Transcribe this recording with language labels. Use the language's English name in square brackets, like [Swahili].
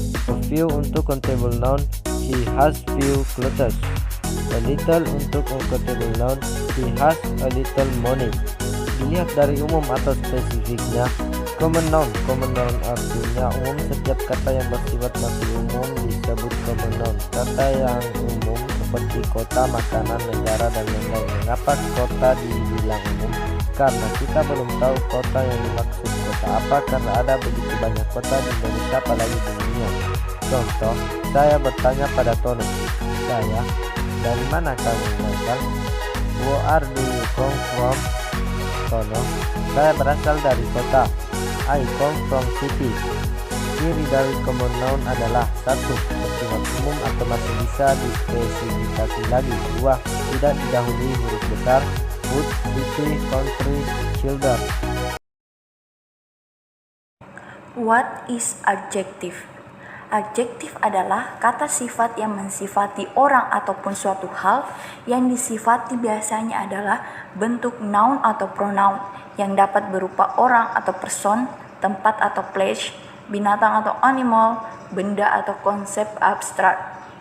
[English] A few [Indonesian] untuk [English] uncountable noun: she has few clothes. A little [Indonesian] untuk [English] uncountable noun: she has a little money. [Indonesian] Dilihat dari umum atau spesifiknya. Common noun artinya umum. Setiap kata yang bersifat masih umum disebut common noun. Kata yang umum seperti kota, makanan, negara, dan lain-lain. Mengapa kota dibilang umum? Karena kita belum tahu kota yang dimaksud kota apa, karena ada begitu banyak kota di Indonesia apalagi di dunia. Contoh, saya bertanya pada Tono, saya, dari mana kamu berasal? [English] Where are you come from? [Indonesian] Tono, saya berasal dari kota. [English] I come from city. [Indonesian] Ciri dari [English] common noun adalah: 1. [Indonesian] Bersifat umum atau masih bisa dispesifikasi lagi. 2. Tidak didahului huruf besar. [English] Food, city, country, children. What is adjective? [Indonesian] Adjektif adalah kata sifat yang mensifati orang ataupun suatu hal. Yang disifati biasanya adalah bentuk noun atau pronoun yang dapat berupa orang atau person, tempat atau place, binatang atau animal, benda atau konsep abstrak.